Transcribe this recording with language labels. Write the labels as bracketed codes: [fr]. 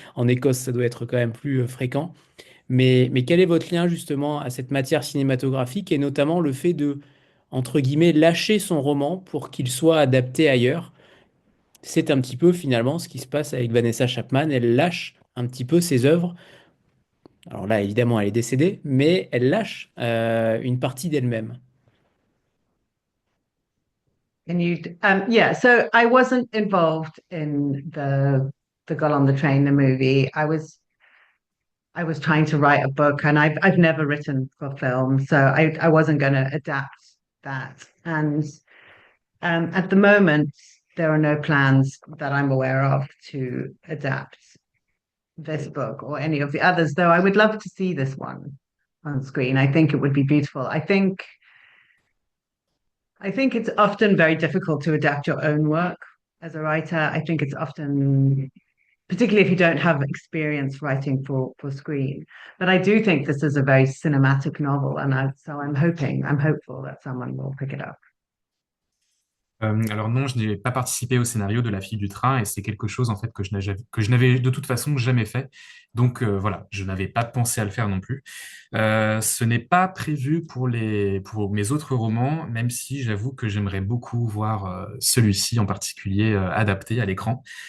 [fr] En Écosse, ça doit être quand même plus fréquent. Mais quel est votre lien justement à cette matière cinématographique et notamment le fait de, entre guillemets, lâcher son roman pour qu'il soit adapté ailleurs? C'est un petit peu finalement ce qui se passe avec Vanessa Chapman. Elle lâche un petit peu ses œuvres. Alors là, évidemment, elle est décédée, mais elle lâche une partie d'elle-même. [en] And you, yeah. So I wasn't involved in the Girl on the Train, the movie. I was trying to write a book, and I've never written for film, so I wasn't going to adapt that. And at the moment, there are no plans that I'm aware of to adapt this book or any of the others. Though I would love to see this one on screen. I think it would be beautiful. I think it's often very difficult to adapt your own work as a writer. I think it's often, particularly if you don't have experience writing for screen. But I do think this is a very cinematic novel, and so I'm hopeful that someone will pick it up. [fr] Alors non, je n'ai pas participé au scénario de La fille du train et c'est quelque chose en fait que je n'avais de toute façon jamais fait. Donc voilà, je n'avais pas pensé à le faire non plus. Ce n'est pas prévu pour mes autres romans, même si j'avoue que j'aimerais beaucoup voir celui-ci en particulier adapté à l'écran.